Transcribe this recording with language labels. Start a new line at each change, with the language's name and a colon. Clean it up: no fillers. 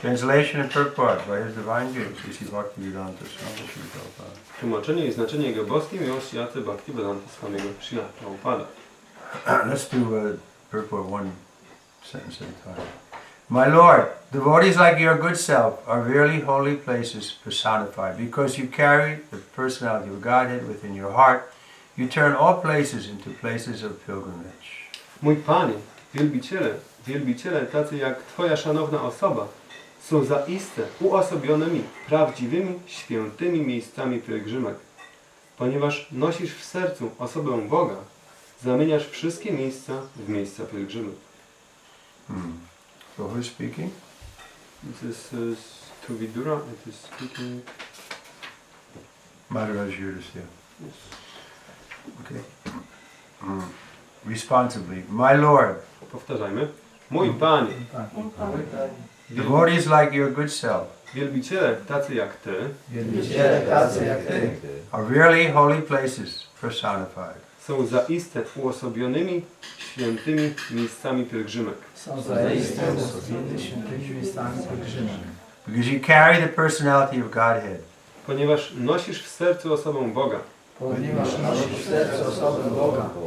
English: Translation and purport by His Divine Grace, A.C. Bhaktivedanta Swami Srila Prabhupada.
Polish: Tłumaczenie i znaczenie jego boskiej miłości Jacy Bhaktivedanta Swamiego Srila Prabhupada.
English: Let's do purport one sentence at a time. My Lord, devotees like your good self are really holy places personified. Because you carry the personality of Godhead within your heart, you turn all places into places of pilgrimage.
Polish: Mój Panie, wielbiciele tacy jak Twoja szanowna osoba są zaiste uosobionymi, prawdziwymi, świętymi miejscami pielgrzymek. Ponieważ nosisz w sercu osobę Boga, zamieniasz wszystkie miejsca w miejsca pielgrzymek.
English: So who's speaking? This is to Vidura, it is speaking. Madhuraj Yudhisthira. Okay. Responsibly, my Lord,
Polish: Powtarzajmy. Mój Panie,
English: devotees like your good self
Polish: wielbiciele tacy jak Ty
English: are really holy places personified.
Polish: są zaiste uosobionymi, świętymi miejscami pielgrzymek. Są zaiste świętymi miejscami pielgrzymek.
English: Because you carry the personality of Godhead.
Polish: Ponieważ nosisz w sercu osobę Boga. Ponieważ nosisz w sercu osobę Boga.